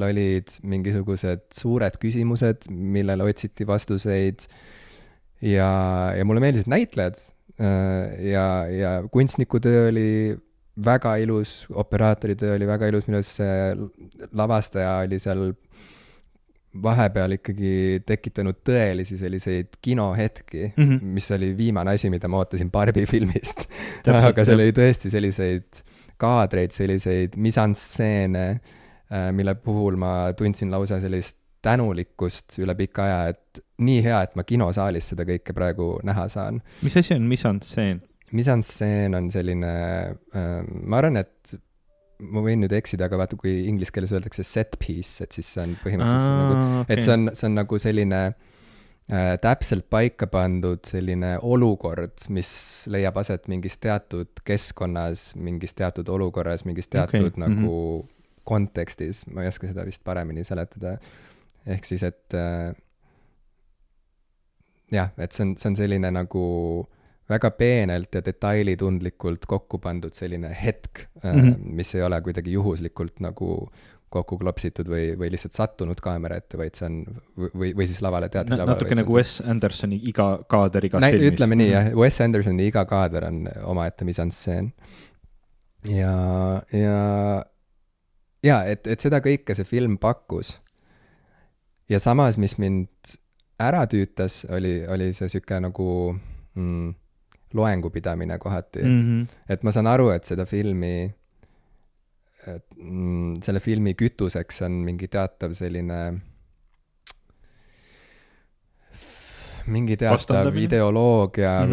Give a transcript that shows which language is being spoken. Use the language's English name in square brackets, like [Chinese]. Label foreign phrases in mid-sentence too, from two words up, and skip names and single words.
[Estonian] olid mingisugused suured küsimused, millele otsiti vastuseid ja mulle meeldisid näitlejad ja kunstnikutöö oli väga ilus, operaatoritöö oli väga ilus, minu see lavastaja oli seal vahepeal ikkagi tekitanud tõelisi selliseid kinohetki, mis oli viimane asi, mida ma ootasin Barbi filmist. Aga seal oli tõesti selliseid kaadreid, selliseid mise-en-scène, mille puhul ma tundsin lausa sellist tänulikkust üle pika aja, et nii hea, et ma kinosaalis seda kõike praegu näha saan. Mis asi on mise-en-scène? Mise-en-scène on selline, ma arvan, et ma võin nüüd eksida, aga vaata, kui inglise keeles öeldakse [English] set piece, [Estonian] et siis see on põhimõtteliselt et see on nagu selline täpselt paika pandud selline olukord, mis leiab aset mingis teatud keskkonnas, mingis teatud olukorras, mingis teatud nagu kontekstis. Ma ei oska seda vist paremini seletada. Ehk siis, et et see on selline nagu väga peenelt ja detailitundlikult kokku pandud selline hetk, mis ei ole kuidagi juhuslikult nagu kokku klopsitud või lihtsalt sattunud kaamera ette, vaid see on, või siis lavale teatrilavale. Natuke nagu Wes Andersoni iga kaader igas filmis. Ütleme nii, jah. Wes Andersoni iga kaader on omaette mise-en-scène. Ja et seda kõike see film pakkus. Ja samas, mis mind ära tüütas, oli see süke nagu loengupidamine kohati. Et ma saan aru, et selle filmi kütuseks on mingi teatav selline mingi teatav ideoloogia või